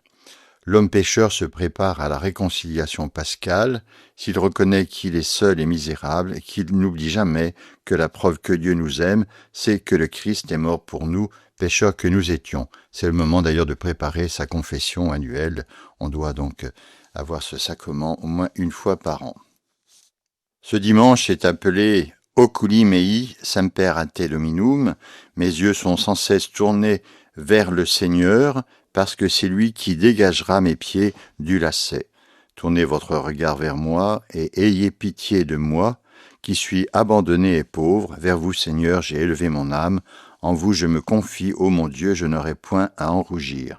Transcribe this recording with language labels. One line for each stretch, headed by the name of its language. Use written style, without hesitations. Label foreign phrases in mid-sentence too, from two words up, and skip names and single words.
French: L'homme pécheur se prépare à la réconciliation pascale s'il reconnaît qu'il est seul et misérable et qu'il n'oublie jamais que la preuve que Dieu nous aime, c'est que le Christ est mort pour nous, pécheurs que nous étions. C'est le moment d'ailleurs de préparer sa confession annuelle. On doit donc avoir ce sacrement au moins une fois par an. Ce dimanche est appelé
Latin: Oculi mei semper ante dominum.
French: Mes yeux sont sans cesse tournés vers le Seigneur, parce que c'est lui qui dégagera mes pieds du lacet. Tournez votre regard vers moi et ayez pitié de moi, qui suis abandonné et pauvre. Vers vous, Seigneur, j'ai élevé mon âme. En vous, je me confie, ô mon Dieu, je n'aurai point à en rougir.